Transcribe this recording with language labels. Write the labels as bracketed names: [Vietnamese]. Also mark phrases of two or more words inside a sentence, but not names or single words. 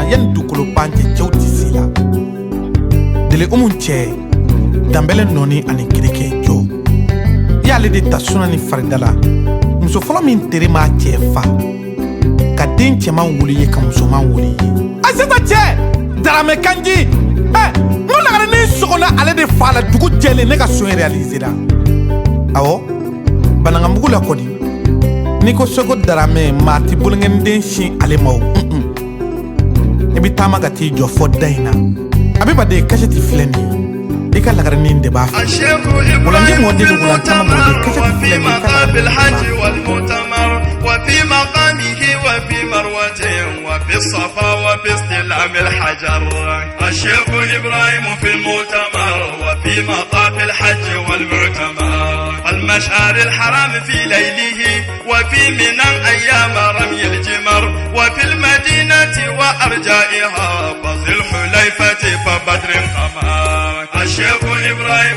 [Bambara] yanni dugukolo ban cɛ cɛw tɛ se la Dele Umu cɛ Danbɛlɛ nɔni ani kirike jɔ i y'ale de ta suna ni farida la muso fɔlɔ min tere m'a cɛ fa ka den cɛman wuli ye ka musoman wuli ye Asita cɛ Darame Kanji n ko lagaranin sɔgɔna ale de fa la dugu jɛlen ne ka so réalisé la awɔ Banangamugu la kɔdi n'i ko Seko Darame maa ti boloŋɛniden sin ale ma o i bɛ taama ka t'i jɔ fɔ da in na Abiba de kasɛti filɛ nin ye i ka lagaranin de b'a fɛ wulandi mɔden de wulantama mɔden kasɛti filɛ nin ye ka [Arabic] وفي مقامه وفي مروته وفي الصفا وباستلام الحجر الشيخ إبراهيم في المؤتمر وفي مطاف الحج والمعتمر المشعر الحرام في ليله وفي منى أيام رمي الجمر وفي المدينة وأرجائها وذي الحليفة فبدر قمر الشيخ إبراهيم